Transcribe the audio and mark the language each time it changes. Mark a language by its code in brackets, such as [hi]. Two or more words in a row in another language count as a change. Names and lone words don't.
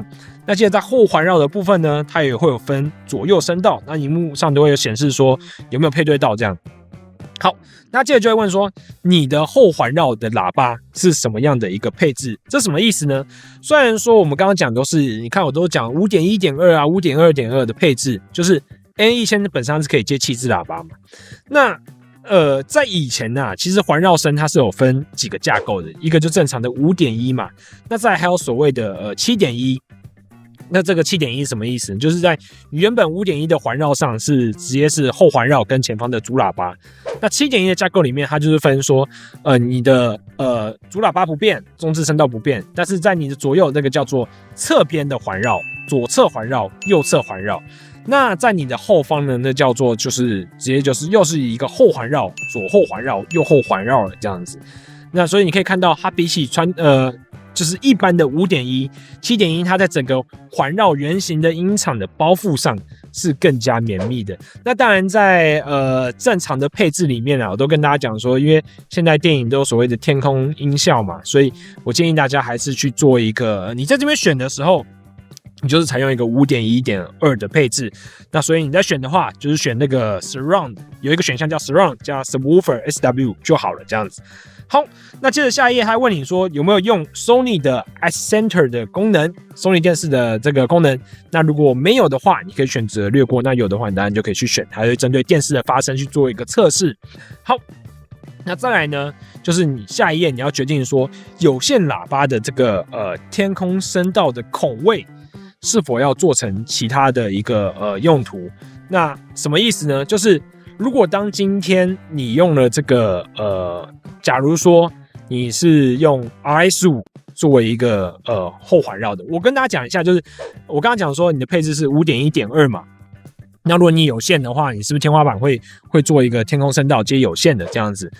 [zh] 那接着在後環繞的部分呢，它也會有分左右聲道，那熒幕上都會有顯示說有沒有配對到這樣。好，那接着就會問說，你的後環繞的喇叭是什麼樣的一個配置？這什麼意思呢？雖然說我們剛剛講都是，你看我都講 5.1.2 啊 5.2.2 的配置，就是 AN1000 本身是可以接7支喇叭嘛。那在以前啊，其實環繞聲它是有分幾個架構的，一個就正常的 5.1 嘛，那再還有所謂的7.1。那這個7.1是什麼意思？就是在原本5.1的環繞上是直接是後環繞跟前方的主喇叭。那7.1的架構裡面，它就是分說，你的主喇叭不變，中置聲道不變，但是在你的左右那個叫做側邊的環繞，左側環繞，右側環繞。那在你的後方呢，那叫做就是直接就是又是一個後環繞，左後環繞，右後環繞了這樣子。那所以你可以看到，它比起就是一般的 5.1、7.1，它在整個環繞圓形的音場的包覆上是更加綿密的。那當然在正常的配置裡面啊，我都跟大家講說，因為現在電影都有所謂的天空音效嘛，所以我建議大家還是去做一個，你在這邊選的時候，你就是採用一個 5.1.2 的配置。那所以你在選的話，就是選那個 Surround， 有一個選項叫 Surround 加 [en] Subwoofer SW [zh] 就好了，這樣子。好，那接着下一頁，他問你說有沒有用 Sony 的 Accenter 的功能 ，Sony 電視的這個功能。那如果沒有的話，你可以選擇略過；那有的話，你當然就可以去選，還會針對電視的發聲去做一個測試。好，那再來呢，就是你下一頁你要決定說有線喇叭的這個天空聲道的孔位是否要做成其他的一個用途。那什麼意思呢？就是如果當今天你用了这個假如說你是用 RS5 作為一個後環繞的，我跟大家講一下，就是我剛剛講說你的配置是 5.1.2 嘛，那如果你有線的話，你是不是天花板會做一個天空聲道接有線的這樣子？